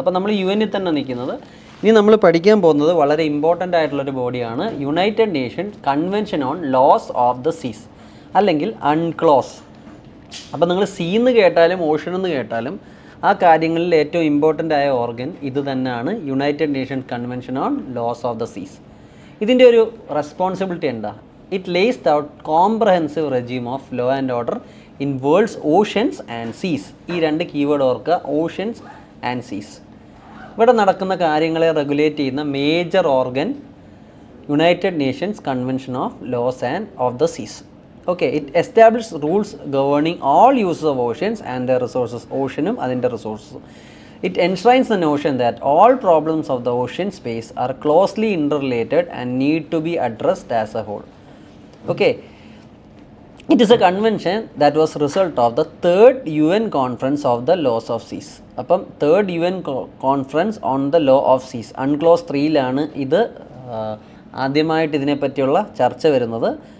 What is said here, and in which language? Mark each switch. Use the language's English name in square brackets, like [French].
[Malayalam] അപ്പോൾ നമ്മൾ UN തന്നെ നിൽക്കുന്നത്. ഇനി നമ്മൾ പഠിക്കാൻ പോകുന്നത് വളരെ ഇമ്പോർട്ടൻ്റ് ആയിട്ടുള്ളൊരു ബോഡിയാണ് United Nations convention on loss of the സീസ്, അല്ലെങ്കിൽ UNCLOS. അപ്പോൾ നിങ്ങൾ സീന്ന് കേട്ടാലും ഓഷൻ എന്ന് കേട്ടാലും ആ കാര്യങ്ങളിൽ ഏറ്റവും ഇമ്പോർട്ടൻ്റ് ആയ ഓർഗൻ ഇത് തന്നെയാണ്, United Nations convention on loss of the സീസ്. ഇതിൻ്റെ ഒരു റെസ്പോൺസിബിലിറ്റി എന്താ? [English] It lays out comprehensive regime of law and order in world's oceans and seas. [Malayalam] ഈ രണ്ട് കീവേഡ് ഓർക്കുക, ഓഷ്യൻസ് ആൻഡ് സീസ്. ഇവിടെ നടക്കുന്ന കാര്യങ്ങളെ റെഗുലേറ്റ് ചെയ്യുന്ന major organ United Nations convention of loss and of the സീസ്. [English] okay, it establish rules governing all uses of oceans and the resources, [Malayalam] ഓഷ്യനും അതിൻ്റെ റിസോഴ്സസും. [English] It enshrines the notion that all problems of the ocean space are closely interrelated and need to be addressed as a whole. Okay, it is a convention that was result of the third UN conference of the laws of seas. [Malayalam] അപ്പം third UN conference on the law of seas, UNCLOS 3-ലാണ് ഇത് ആദ്യമായിട്ട് ഇതിനെപ്പറ്റിയുള്ള ചർച്ച വരുന്നത്.